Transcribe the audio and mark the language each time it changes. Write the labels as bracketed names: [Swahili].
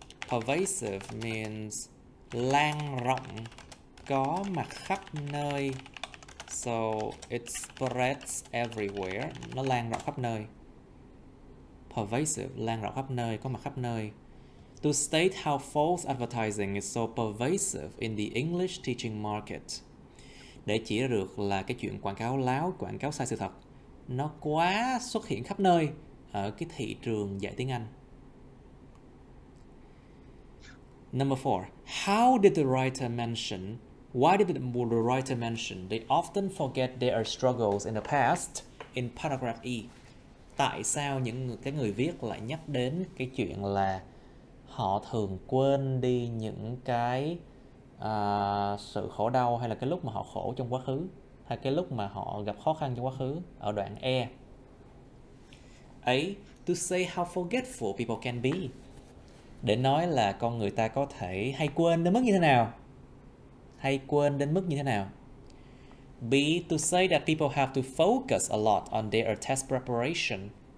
[English] Pervasive means [Vietnamese] lan rộng, có mặt khắp nơi. [English] So it spreads everywhere. [Vietnamese] Nó lan rộng khắp nơi. Pervasive, lan rộng khắp nơi, có mặt khắp nơi. [English] To state how false advertising is so pervasive in the English teaching market. [Vietnamese] Để chỉ ra được là cái chuyện quảng cáo láo, quảng cáo sai sự thật, nó quá xuất hiện khắp nơi ở cái thị trường dạy tiếng Anh. [English] Number 4. How did the writer mention? Why did the writer mention they often forget their struggles in the past in paragraph E? [Vietnamese] Tại sao những cái người viết lại nhắc đến cái chuyện là họ thường quên đi những cái sự khổ đau, hay là cái lúc mà họ khổ trong quá khứ, hay cái lúc mà họ gặp khó khăn trong quá khứ ở đoạn E? [English] A. To say how forgetful people can be. [Vietnamese] Để nói là con người ta có thể hay quên đến mức như thế nào. Hay quên đến mức như thế nào. [English] B. To say that people have to focus a lot on their test preparation.